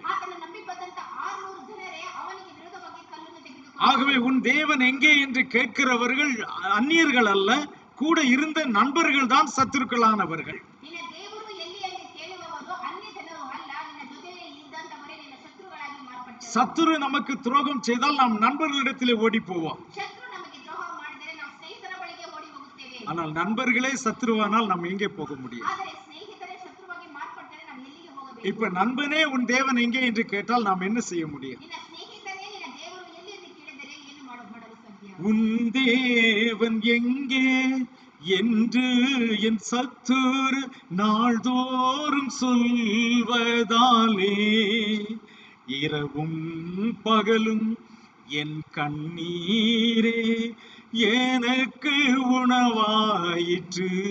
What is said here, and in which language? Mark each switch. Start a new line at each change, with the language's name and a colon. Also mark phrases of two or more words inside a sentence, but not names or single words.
Kannada: ಆತನ ನಂಬಿ ಬಂದಂತ 600 ಜನರೇ ಅವನಿಗೆ ವಿರೋಧವಾಗಿ ಕಲ್ಲನ್ನು ತೆಗೆದುಕೊಂಡು,
Tamil: ஆகவே உன் தேவன் எங்கே என்று கேட்கிறவர்கள் அந்நியர்கள் அல்ல, கூட இருந்த நண்பர்கள் தான் சத்துருக்களானவர்கள்.
Kannada: ನಿನ್ನ ದೇವರು ಎಲ್ಲಿ ಎಂದು ಕೇಳುವವರು ಅನ್ಯ ಜನರು ಅಲ್ಲ, ನಿನ್ನ ಜೊತೆಯಲ್ಲಿ ಇದ್ದಂತವರೇ ನಿನ್ನ ಶತ್ರುಗಳಾಗಿ ಮಾರ್ಪಟ್ಟರು.
Tamil: சத்துரு நமக்கு துரோகம் செய்தால் நாம் நண்பர்களிடத்திலே ஓடி போவோம்.
Kannada: ಶತ್ರು ನಮಗೆ ದ್ರೋಹ ಮಾಡಿದರೆ ನಾವು ಸ್ನೇಹಿತರ ಬಳಿಗೆ ಓಡಿ ಹೋಗುತ್ತೇವೆ.
Tamil: ஆனால் நண்பர்களே சத்துருவானால் நாம் எங்கே போக முடியும்?
Kannada: ಆದರೆ ಸ್ನೇಹಿತರೇ ಶತ್ರುವಾಗಿ ಮಾರ್ಪಟ್ಟರೆ ನಾವು ಎಲ್ಲಿಗೆ ಹೋಗಬೇಕು?
Tamil: இப்ப நண்பனே உன் தேவன் எங்கே என்று கேட்டால் நாம் என்ன செய்ய முடியும்?
Kannada: ನಿನ್ನ ಸ್ನೇಹಿತರೇ ನಿನ್ನ ದೇವರು ಎಲ್ಲಿ ಎಂದು ಕೇಳಿದರೆ ಏನು ಮಾಡಲು ಸಾಧ್ಯ?
Tamil: உன் தேவன் எங்கே என்று என் சத்துரு நாள்தோறும் சொல்வதாலே இரவும் பகலும் என் கண்ணீரே எனக்கு உணவாயிற்று.